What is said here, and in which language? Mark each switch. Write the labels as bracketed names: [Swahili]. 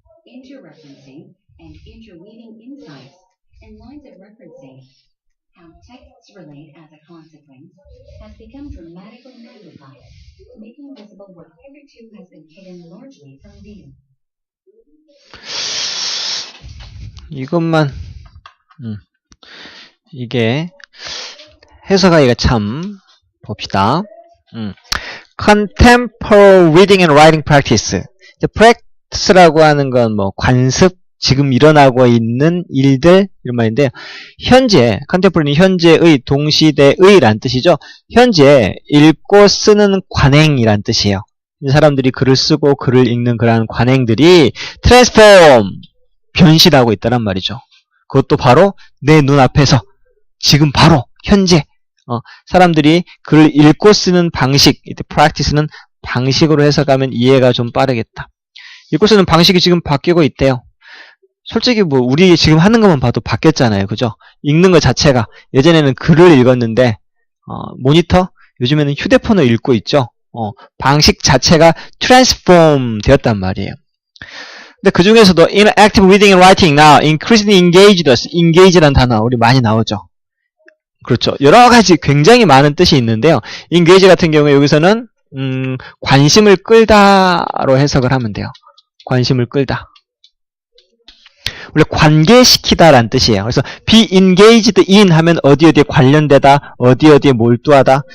[English] Interreferencing and interweaving insights and lines of referencing, how texts relate as a consequence, has become dramatically magnified, making visible what hitherto has been hidden largely from view. [Korean] 이것만 이게 해석하기가 참 봅시다. [English] Contemporary reading and writing practice. [Korean] practice라고 하는 건 관습, 지금 일어나고 있는 일들 이런 말인데 현재, contemporary는 현재의, 동시대의란 뜻이죠. 현재 읽고 쓰는 관행이란 뜻이에요. 이 사람들이 글을 쓰고 글을 읽는 그러한 관행들이 transform, 변신하고 있다란 말이죠. 그것도 바로 내 눈앞에서 지금 바로 현재 사람들이 글을 읽고 쓰는 방식, 이때 practice는 방식으로 해석하면 이해가 좀 빠르겠다. 읽고 쓰는 방식이 지금 바뀌고 있대요. 솔직히 뭐 우리 지금 하는 것만 봐도 바뀌었잖아요. 그죠? 읽는 것 자체가 예전에는 글을 읽었는데 모니터 요즘에는 휴대폰을 읽고 있죠. 방식 자체가 트랜스폼 되었단 말이에요. 근데 그 중에서도 [English] interactive reading and writing now increasingly engaged us. [Korean] engage라는 단어 우리 많이 나오죠. 그렇죠. 여러 가지 굉장히 많은 뜻이 있는데요. engage 같은 경우에 여기서는 관심을 끌다로 해석을 하면 돼요. 관심을 끌다. 원래 관계시키다라는 뜻이에요. 그래서 [English] be engaged in [Korean] 하면 어디에 관련되다, 어디에 몰두하다.